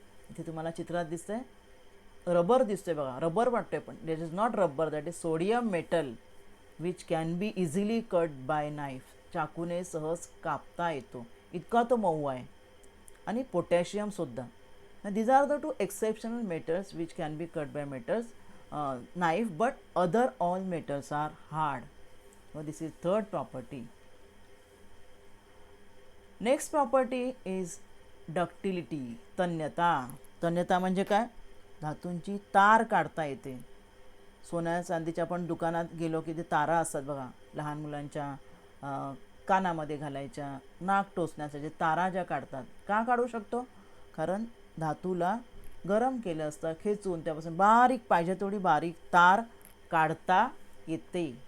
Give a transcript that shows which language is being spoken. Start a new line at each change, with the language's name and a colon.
Marathi: इथे तुम्हाला चित्रात दिसतंय रबर दिसतोय बघा, रबर वाटतोय पण
English: That is not rubber, that is sodium metal which can be easily cut by knife.
Marathi: चाकूने सहज कापता येतो, इतका तो मऊ आहे. आणि पोटॅशियमसुद्धा.
English: These are the two exceptional metals which can be cut by metals knife, but other all metals are hard. So this is third property. Next property is ductility, तन्यता.
Marathi: तन्यता म्हणजे काय, धातूंची तार काढता येते. सोन्या चांदीच्या आपण दुकानात गेलो की ते तारा असतात बघा, लहान मुलांच्या कानामध्ये घालायच्या, नाक टोचण्याच्या जे तारा ज्या काढतात. का काढू शकतो, कारण धातूला गरम केलं असतं, खेचून त्यापासून बारीक पाहिजे तेवढी बारीक तार काढता येते.